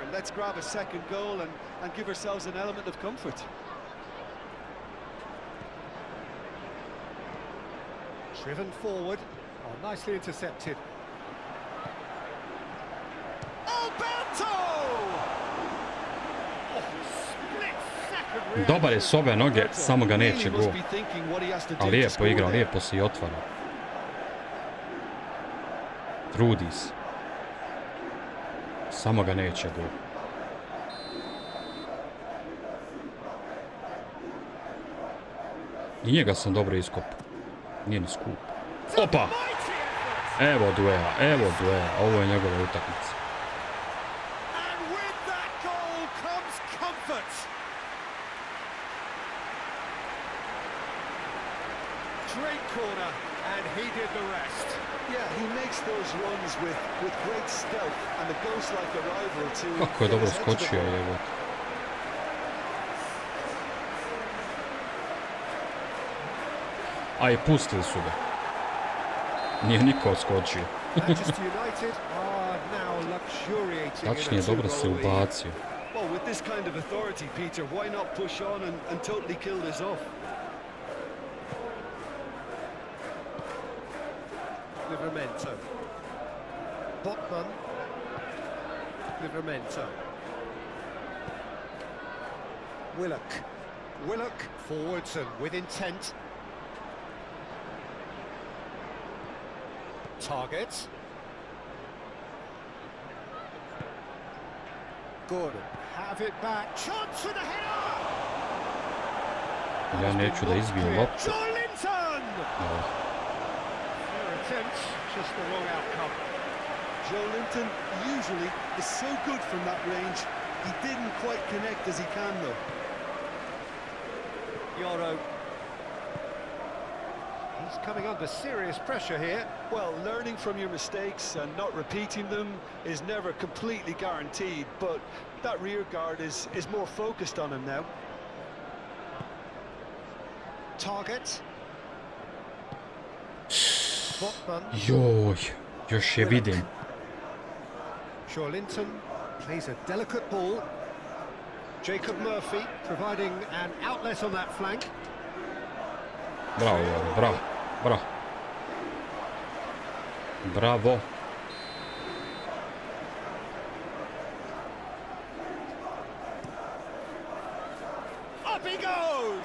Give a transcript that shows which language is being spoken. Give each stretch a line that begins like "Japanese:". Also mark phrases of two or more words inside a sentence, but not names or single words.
English: Let's grab a second goal and give ourselves an element of comfort. Driven forward. Oh, nicely intercepted. Oh, Bento! Oh, split second reaction.
Bosnian: Dobar je s ove noge, samo ga neće
English: Really
Bosnian: gol.
English: must be thinking what he has to do
Bosnian: A to lijepo
English: score
Bosnian: igra,
English: there.
Bosnian: lijepo se i otvara. Trudi se. Samo ga neće gol. I njega sam dobro iskopao. Nije ni skup. Opa! Evo duela, evo duela. Ovo je njegova utakmica.
English: And with that goal comes comfort. Straight corner, and he did the rest. Yeah, he makes those runs with great stealth and a ghost-like arrival to...
Bosnian: Kako je dobro
English: get his head to the
Bosnian: skočio,
English: ball.
Bosnian: evo. A i pustili su ga. Nije niko odskočio.
English: Manchester United are now luxuriating in a
Bosnian: Tačnije, dobro se
English: two-goal lead.
Bosnian: ubacio.
English: Well, with this kind of authority, Peter, why not push on and totally kill this off? Livramento. Botman. Livramento. Willock. Willock forwards and with intent. Target. Gordon. Have it back. Chance for the header.
Bosnian: Ja neću da izbijem loptu.
English: Joelinton.
Bosnian: Evo.
English: Fair attempt, just the wrong outcome. Joelinton usually is so good from that range. He didn't quite connect as he can, though. Yoro. He's coming under serious pressure here. Well, learning from your mistakes and not repeating them is never completely guaranteed, but that rear guard is more focused on him now. Target.
Bosnian: Joj, još je vidim.
English: Linton plays a delicate ball. Jacob Murphy providing an outlet on that flank.
Bosnian: Bravo, bravo, bravo. Bravo.
English: Up he goes!